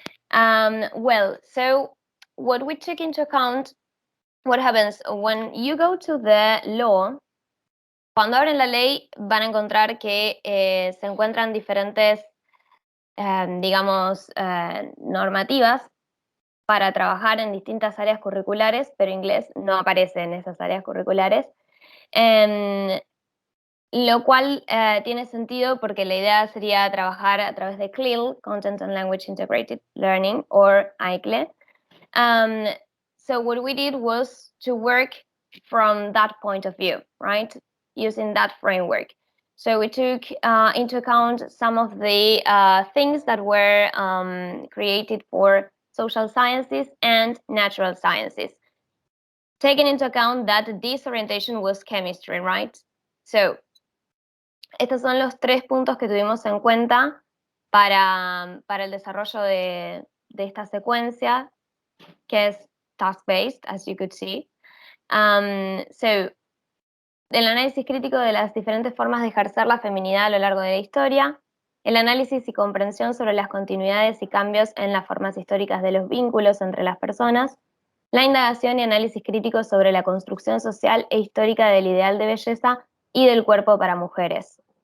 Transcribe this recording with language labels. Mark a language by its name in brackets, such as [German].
[English] Well, so what we took into account, what happens when you go to the law, [Spanish] cuando abren la ley van a encontrar que se encuentran diferentes, digamos, normativas para trabajar en distintas áreas curriculares, pero inglés no aparece en esas áreas curriculares. Lo cual tiene sentido porque la idea sería trabajar a través de CLIL, Content and Language Integrated Learning, or ICLE. [English] So what we did was to work from that point of view, right? Using that framework. So we took into account some of the things that were created for social sciences and natural sciences. taking into account that this orientation was chemistry, right? [Spanish] So, estos son los 3 puntos que tuvimos en cuenta para el desarrollo de esta secuencia, que es task-based, [English] as you could see. [Spanish] So, el análisis crítico de las diferentes formas de ejercer la feminidad a lo largo de la historia, el análisis y comprensión sobre las continuidades y cambios en las formas históricas de los vínculos entre las personas, la indagación y análisis crítico sobre la construcción social e histórica del ideal de belleza y del cuerpo para mujeres.